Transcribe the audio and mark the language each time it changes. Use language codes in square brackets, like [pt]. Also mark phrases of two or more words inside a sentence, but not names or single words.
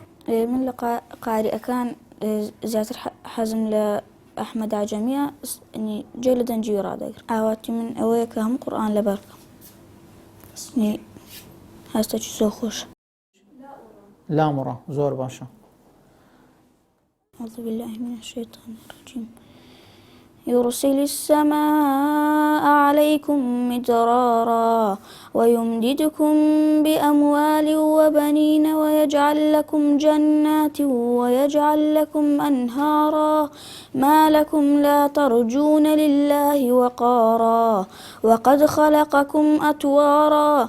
[ckb] من لە قاریئەکان زیاتر حەزم لە ئەحمەد عەجەمیە جێ لە دەنجی ڕادەگرم. ئاواتی من ئەوەیە کە هەموو قورئان لەبەر بکەم. هەستێکی زۆر خۆشە. لامڕە زۆر باشە. [ar] أعوذ بالله من الشيطان الرجيم يرسل السماء عليكم مدرارا ويمددكم بأموال وبنين ويجعل لكم جنات ويجعل لكم أنهارا ما لكم لا ترجون لله وقارا وقد خلقكم أطوارا